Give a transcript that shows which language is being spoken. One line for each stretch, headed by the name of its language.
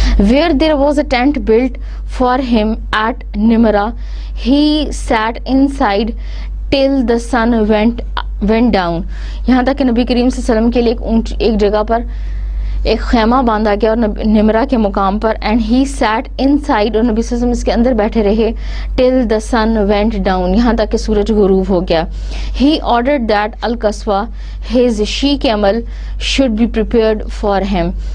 English: Where there was a tent built for him at Nimra, he sat inside till the sun went down.
Urdu: یہاں تک کہ نبی کریم صلی اللہ علیہ وسلم کے لیے ایک جگہ پر ایک خیمہ باندھا گیا اور نمرہ کے مقام پر
English: and he sat inside
Urdu: اور نبی صلی اللہ علیہ وسلم اس کے اندر بیٹھے رہے
English: till the sun went down
Urdu: یہاں تک کہ سورج غروب ہو گیا.
English: He ordered that Al-Qaswa, his she camel, should be prepared for him.